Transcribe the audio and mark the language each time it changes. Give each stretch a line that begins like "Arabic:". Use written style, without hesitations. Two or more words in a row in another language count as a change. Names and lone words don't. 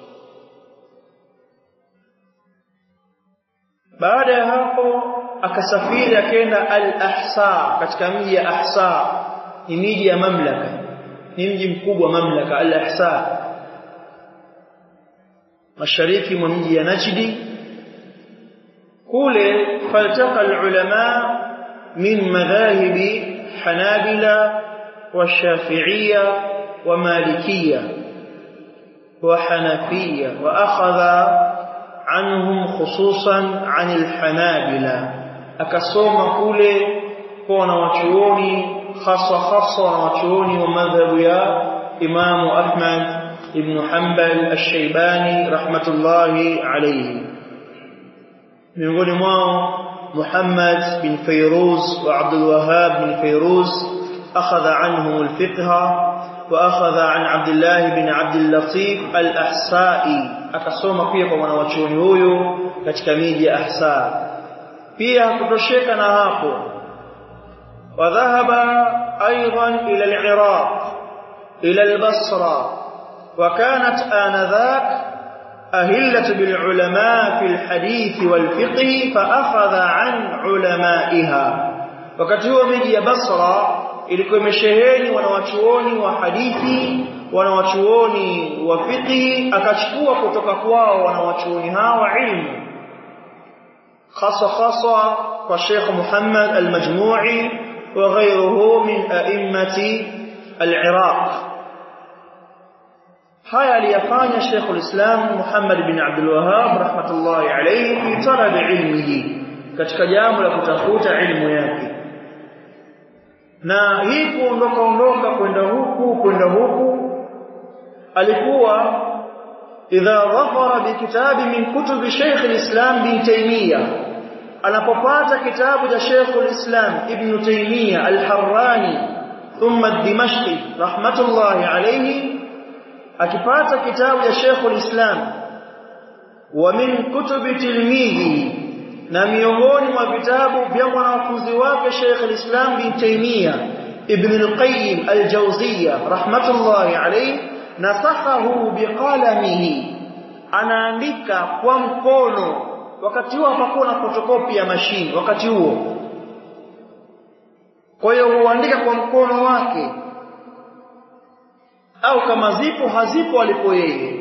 Swahili: Baada ya hapo akasafiri akaenda al-Ahsa, katika mji ya Ahsa, ni miji ya mamlaka, ni mji mkubwa mamlaka al-Ahsa, mashariki mwa mji ya Najd.
Arabic: kule فالتقى العلماء من مذاهب الحنابلة والشافعية والمالكية والحنفية، وأخذ عنهم خصوصا عن الحنابلة.
Swahili: akasoma kule kwa wanawachuoni hasa wanawachuoni wa madhhabu ya Imam Ahmad ibn Hanbal al-Shaybani
Arabic: رحمة الله عليه.
Swahili: miongoni mwao
Arabic: Muhammad bin Fayruz wa Abdul Wahhab bin Fayruz أخذ عنهم الفقه وأخذ عن Abdullah bin Abdul Latif al-Ahsa'i.
Swahili: akasoma pia kwa wanawachuoni huyo katika miji ya Ahsa. pia kutosheka na hapo,
Arabic: وذهب أيضا إلى العراق إلى البصرة، وكانت آنذاك أهلت بالعلماء في الحديث والفقه فأخذ عن علمائها.
Swahili: wakati huo miji ya Basra ilikuwa imesheheni wanawachuoni wa hadithi, wanawachuoni wa fiqh, akachukua kutoka kwao wanawachuoni hawa ilmu, hasa kwa Sheikh Muhammad al-Majmu'i
Arabic: وغيره من أئمة العراق.
Swahili: haya aliyafanya Sheikhul Islam Muhammad bin Abdul Wahhab
Arabic: رحمة الله عليه في طلب علمه,
Swahili: katika jambo la kutafuta ilmu yake. na hii kuondoka kwenda huku alikuwa
Arabic: إذا ظفر بكتاب من كتب شيخ الإسلام bin Taymiyyah,
Swahili: anapopata kitabu cha Sheikhul Islam Ibn Taymiyyah al-Harrani thumma ad-Dimashqi
Arabic: رحمة الله عليه,
Swahili: akipata kitabu cha Sheikhul Islam
Arabic: ومن كتب تلميذ,
Swahili: na miongoni mwa vitabu vya mwanafunzi wake Sheikh al-Islam bin Taymiyyah Ibn al-Qayyim al-Jawziyya
Arabic: رحمة الله عليه، نسخه بقلمه,
Swahili: anaandika kwa mkono. wakati huo hapakuwa na fotokopi ya mashine wakati huo, kwa hiyo huandika kwa mkono wake, au kama zipo hazipo alipo yeye.